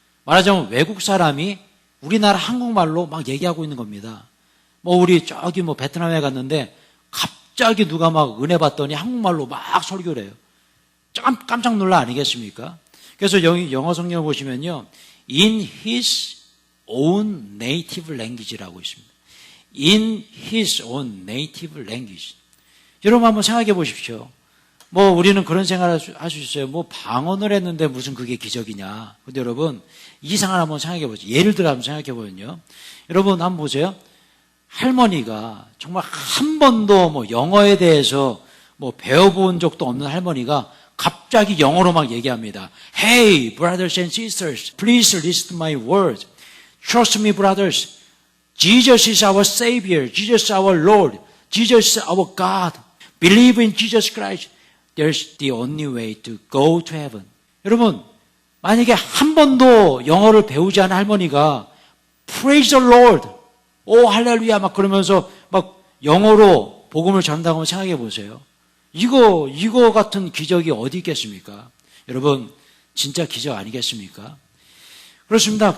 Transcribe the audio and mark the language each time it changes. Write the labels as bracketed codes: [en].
[ko] 말하자면 외국 사람이 우리나라 한국말로 막 얘기하고 있는 겁니다. 우리 저기 베트남에 갔는데 갑자기 누가 막 은혜 받더니 한국말로 막 설교를 해요. 깜짝 놀라 아니겠습니까? 그래서 영어 성경을 보시면요, [en] in his own native language [ko] 라고 있습니다. [en] in his own native language. [ko] 여러분 한번 생각해 보십시오. 우리는 그런 생각을 할 수 있어요. 방언을 했는데 무슨 그게 기적이냐. 근데 여러분, 이 상황을 한번 생각해 보죠. 예를 들어 한번 생각해 보면요. 여러분 한번 보세요. 할머니가 정말 한 번도 영어에 대해서 배워본 적도 없는 할머니가 갑자기 영어로 막 얘기합니다. [en] Hey, brothers and sisters, please listen to my words. Trust me, brothers. Jesus is our Savior. Jesus is our Lord. Jesus is our God. Believe in Jesus Christ. There's the only way to go to heaven. [ko] 여러분, 만약에 한 번도 영어를 배우지 않은 할머니가 [en] Praise the Lord. [ko] 오, 할렐루야. 막 그러면서 막 영어로 복음을 전한다고 한번 생각해 보세요. 이거 같은 기적이 어디 있겠습니까? 여러분, 진짜 기적 아니겠습니까? 그렇습니다.